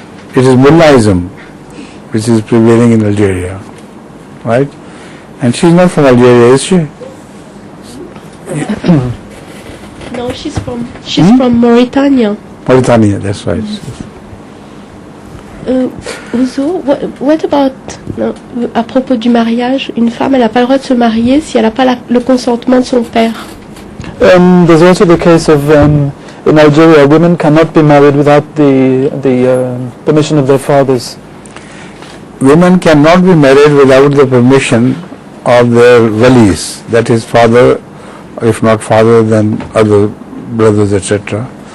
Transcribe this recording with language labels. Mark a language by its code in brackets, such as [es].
[en] It is Mullaism which is prevailing in Algeria, right? And she's not from Algeria, is she? No, she's from Mauritania. Mauritania, that's right. [fr] Ouzo, [en] what about, [fr] à propos du mariage, une femme elle n'a pas le droit de se marier si elle n'a pas le consentement de son père. [en] There's also the case of in Algeria, women cannot be married without the permission of their fathers. Women cannot be married without the permission of their walis, that is father, if not father, then other brothers, etc.